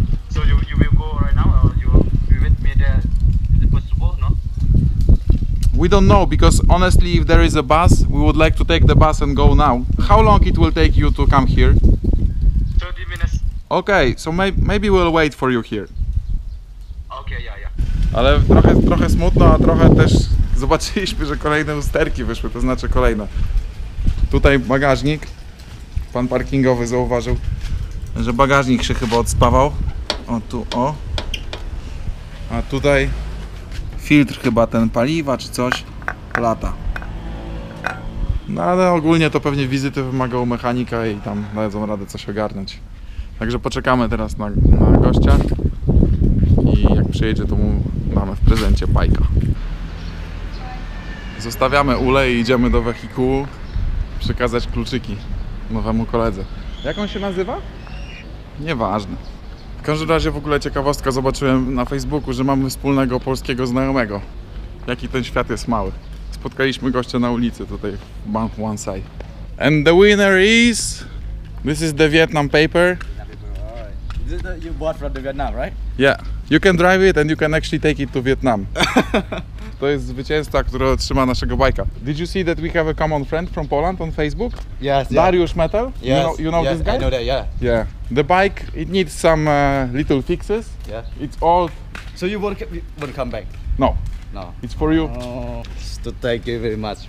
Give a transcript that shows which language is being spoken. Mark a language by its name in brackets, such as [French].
[English] So you will go right now, or you with me there? Is it possible? No. We don't know because honestly, if there is a bus, we would like to take the bus and go now. How long it will take you to come here? 30 minutes. Okay, so maybe we'll wait for you here. Okay, yeah. [Polish] Ale trochę smutno, a trochę też zobaczyliśmy, że kolejne usterki wyszły, to znaczy kolejne. Tutaj bagażnik. Pan parkingowy zauważył, że bagażnik się chyba odspawał. O tu, o. A tutaj filtr chyba ten paliwa czy coś lata. No ale ogólnie to pewnie wizyty wymaga u mechanika i tam dadzą radę coś ogarnąć. Także poczekamy teraz na gościa i jak przyjedzie, to mu mamy w prezencie bajka. Zostawiamy Ulę i idziemy do wehikułu przekazać kluczyki nowemu koledze. Jak on się nazywa? Nieważne. W każdym razie w ogóle ciekawostka, zobaczyłem na Facebooku, że mamy wspólnego polskiego znajomego. Jaki ten świat jest mały. Spotkaliśmy gościa na ulicy tutaj w Ban Huan Sai. [English] And the winner is... This is the Vietnam paper. This is you bought from the Vietnam, right? Yeah. You can drive it and you can actually take it to Vietnam. [Polish] To jest zwycięzca, który otrzyma naszego bajka. [English] Did you see that we have a common friend from Poland on Facebook? Yes. Dariusz Metal? Yes. You know yes, this guy? I know that. Yeah. Yeah. The bike, it needs some little fixes. Yeah. It's old. So you won't come back? No, No. it's for you. Oh, so thank you very much.